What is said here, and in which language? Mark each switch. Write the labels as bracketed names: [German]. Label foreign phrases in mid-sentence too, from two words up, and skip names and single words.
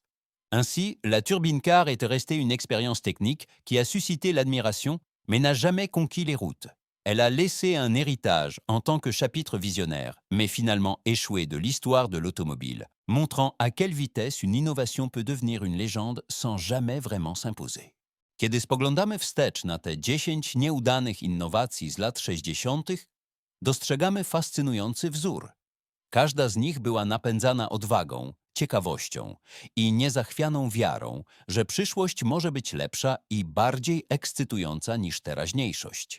[French] Ainsi, la [English] turbine car [French] était restée une expérience technique qui a suscité l'admiration, mais n'a jamais conquis les routes. Elle a laissé un héritage en tant que chapitre visionnaire, mais finalement échoué de l'histoire de l'automobile, montrant à quelle vitesse une innovation peut devenir une légende sans jamais vraiment s'imposer. [Polish] Kiedy spoglądamy wstecz na te 10 nieudanych innowacji z lat 60., dostrzegamy fascynujący wzór. Każda z nich była napędzana odwagą, ciekawością i niezachwianą wiarą, że przyszłość może być lepsza i bardziej ekscytująca niż teraźniejszość.